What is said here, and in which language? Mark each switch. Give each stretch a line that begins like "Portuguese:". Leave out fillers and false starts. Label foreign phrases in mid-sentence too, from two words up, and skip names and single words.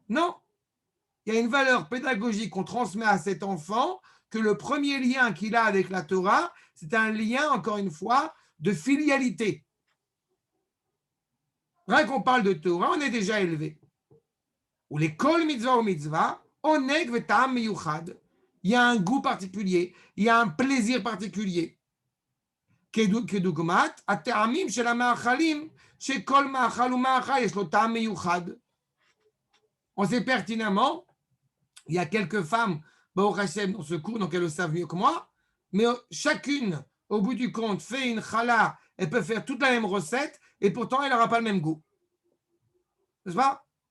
French: Non. Il y a une valeur pédagogique qu'on transmet à cet enfant, que le premier lien qu'il a avec la Torah, c'est un lien, encore une fois, de filialité. Rien qu'on parle de Torah, on est déjà élevé. Ou les
Hebrew: כל מצוה ומצוה, עונג וטעם מיוחד.
French: Il y a un goût particulier, il y a un plaisir particulier.
Hebrew: כדוגמת הטעמים של המאכלים, שכל מאכל ומאכל יש לו טעם מיוחד.
French: On sait pertinemment, il y a quelques femmes,
Hebrew: ברוך השם,
French: dans ce cours, donc elles le savent mieux que moi, mais chacune, au bout du compte, fait une challah, elle peut faire toute la même recette, et pourtant elle n'aura pas le même goût. N'est-ce pas?